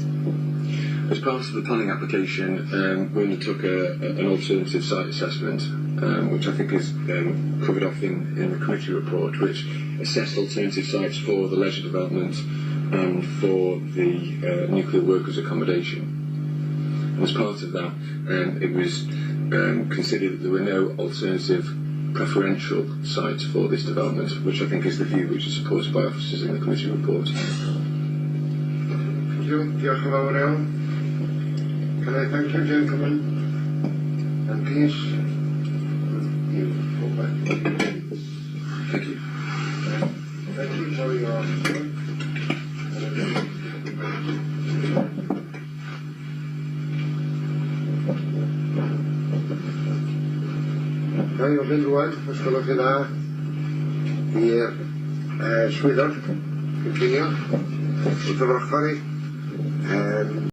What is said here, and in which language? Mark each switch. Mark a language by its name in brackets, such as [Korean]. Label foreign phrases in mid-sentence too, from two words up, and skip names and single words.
[English] As part of the planning application, we undertook an alternative site assessment, which I think is covered off in the committee report, which assessed alternative sites for the leisure development and for the nuclear workers' accommodation. And as part of that, it was considered that there were no alternative preferential sites for this development, which I think is the view which is supported by officers in the committee report. Thank you. [Welsh] Diolch yn fawr iawn. [English] Can I thank you, gentlemen? And please, you go back. Thank you. Thank you for your [Welsh] Ga'i ofyn rwan, os gwelwch chi dda, i'r swyddog, cynllunio, wrth y frochori.